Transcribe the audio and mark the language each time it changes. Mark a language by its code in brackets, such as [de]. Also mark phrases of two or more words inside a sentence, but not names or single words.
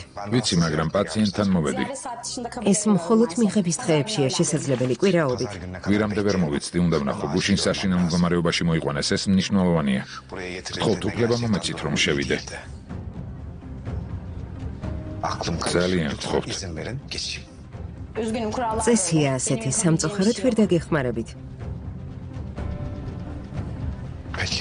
[ka] ვიცი, მაგრამ პაციენტთან მოვედი. ეს მხოლოდ მიღების დღეებშია შესაძლებელი კვირაობით. გვირამდე ვერ მოვიცდი, უნდა ვნახო, გუშინ საშინელ მდგომარეობაში მოიყვანეს, ეს მნიშვნელოვანია. [tr] buraya getirecek. [ka] ხო, უფლება მომეცით, რომ შევიდე. [tr] Aklım [ka] ძალიან [tr] karıştı. [ka] გთხოვთ. [tr] İzin verin geçeyim. Üzgünüm kurallar. [ka] წესია ასეთი, სამწუხაროდ ვერ დაგეხმარებით. [tr] Peki.